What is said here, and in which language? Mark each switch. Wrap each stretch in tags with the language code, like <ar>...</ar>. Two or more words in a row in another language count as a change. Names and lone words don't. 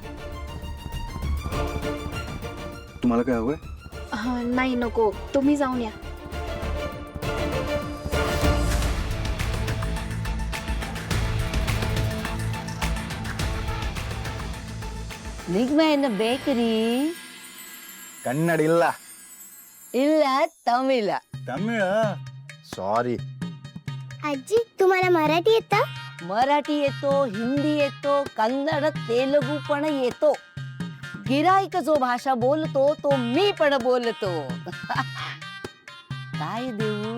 <mr>तुम्हाला काय हवंय. नाही नको तुम्ही जाऊन या.</mr> <kn>ನಿಗ್ಮಯ್ಯನ ಬೇಕರಿ ಕನ್ನಡ ಇಲ್ಲ. ಇಲ್ಲ ತಮಿಳ.</kn> <mr>तमिळ सॉरी. आजी तुम्हाला मराठी येतं. मराठी येतो, हिंदी येतो, कन्नड तेलुगू पण येतो. गिराईक जो भाषा बोलतो तो मी पण बोलतो. काय देऊ.</mr>